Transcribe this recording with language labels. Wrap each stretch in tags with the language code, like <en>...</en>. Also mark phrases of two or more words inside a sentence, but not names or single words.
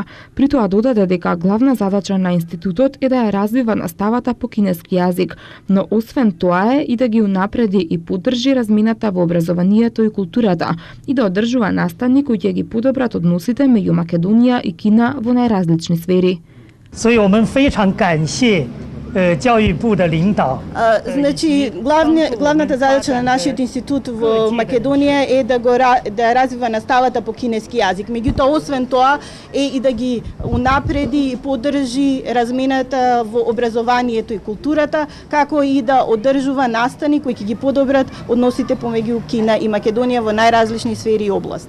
<mk>При тоа додаде дека главна задача на институтот е да ја развива наставата по кинески јазик, но освен тоа е и да ги унапреди и поддржи размината во образованието и културата и да одржува наставни кои ќе ги подобрат односите меѓу Македонија и Кина во најразлични сфери.</mk> <zh>所以我们非常感谢 教育部的领导。</zh> <mk>Значи, главната задача на нашиот институт во Македонија е да развива наставата по кинески јазик. Меѓутоа, освен тоа, е и да ги унапреди и поддржи размената во образованието и културата, како и да одржува настани кои ќе ги подобрат односите помеѓу Кина и Македонија во најразлични сфери и области.</mk>